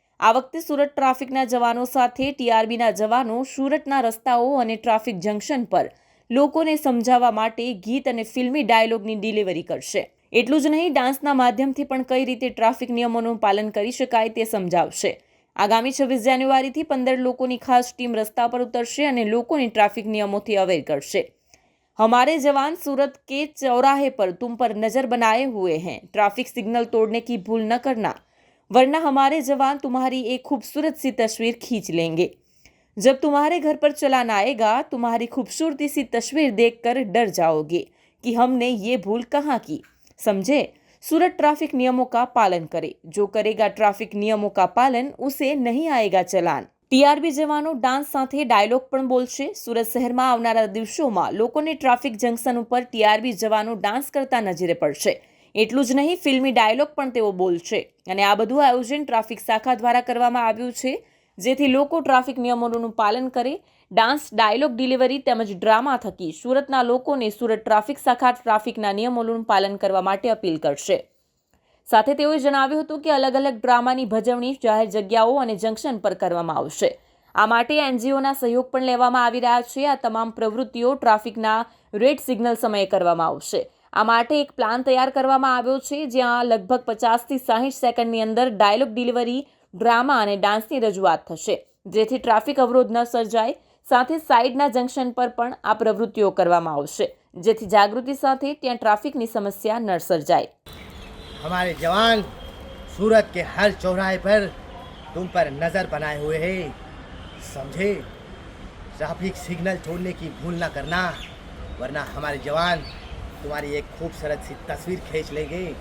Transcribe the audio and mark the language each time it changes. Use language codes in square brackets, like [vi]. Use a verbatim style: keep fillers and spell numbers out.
[gu] આ વખતે સુરત ટ્રાફિકના જવાનો સાથે ટીઆરબીના જવાનો સુરતના રસ્તાઓ અને ટ્રાફિક જંકશન પર લોકોને સમજાવવા માટે ગીત અને ફિલ્મી ડાયલોગની ડિલિવરી કરશે. એટલું જ નહીં, ડાન્સના માધ્યમથી પણ કઈ રીતે ટ્રાફિક નિયમોનું પાલન કરી શકાય તે સમજાવશે. આગામી છવ્વીસ જાન્યુઆરીથી પંદર લોકોની ખાસ ટીમ રસ્તા પર ઉતરશે અને લોકોને ટ્રાફિક નિયમોથી અવેર કરશે. [hi] हमारे जवान सूरत के चौराहे पर तुम पर नजर बनाए हुए हैं, ट्रैफिक सिग्नल तोड़ने की भूल न करना वरना हमारे जवान तुम्हारी एक खूबसूरत सी तस्वीर खींच लेंगे। जब तुम्हारे घर पर चलान आएगा, तुम्हारी खूबसूरती सी तस्वीर देखकर डर जाओगे कि हमने ये भूल कहाँ की। समझे? सूरत ट्रैफिक नियमों का पालन करे, जो करेगा ट्रैफिक नियमों का पालन उसे नहीं आएगा चलान। [gu] ટીઆરબી જવાનો ડાન્સ સાથે ડાયલોગ પણ બોલશે. સુરત શહેરમાં આવનારા દિવસોમાં લોકોને ટ્રાફિક જંકશન ઉપર ટીઆરબી જવાનો ડાન્સ કરતા નજરે પડશે. એટલું જ નહીં, ફિલ્મી ડાયલોગ પણ તેઓ બોલશે. અને આ બધું આયોજન ટ્રાફિક શાખા દ્વારા કરવામાં આવ્યું છે, જેથી લોકો ટ્રાફિક નિયમોનું પાલન કરે. ડાન્સ, ડાયલોગ ડિલિવરી તેમજ ડ્રામા થકી સુરતના લોકોને સુરત ટ્રાફિક શાખા ટ્રાફિકના નિયમોનું પાલન કરવા માટે અપીલ કરશે. સાથે તેઓએ જણાવ્યું હતું કે અલગ અલગ ડ્રામાની ભજવણી જાહેર જગ્યાઓ અને જંકશન પર કરવામાં આવશે. આ માટે એનજીઓના સહયોગ પણ લેવામાં આવી રહ્યા છે. આ તમામ પ્રવૃત્તિઓ ટ્રાફિકના રેડ સિગ્નલ સમયે કરવામાં આવશે. આ માટે એક પ્લાન તૈયાર કરવામાં આવ્યો છે, જ્યાં લગભગ પચાસથી સાહીઠ સેકન્ડની અંદર ડાયલોગ ડિલિવરી, ડ્રામા અને ડાન્સની રજૂઆત થશે, જેથી ટ્રાફિક અવરોધ ન સર્જાય. સાથે સાઇડના જંકશન પર પણ આ પ્રવૃત્તિઓ કરવામાં આવશે, જેથી જાગૃતિ સાથે ત્યાં ટ્રાફિકની સમસ્યા ન સર્જાય. [hi] हमारे जवान सूरत के हर चौराहे पर तुम पर नज़र बनाए हुए हैं, समझे? ट्रैफिक सिग्नल छोड़ने की भूल ना करना वरना हमारे जवान तुम्हारी एक खूबसूरत सी तस्वीर खींच लेंगे।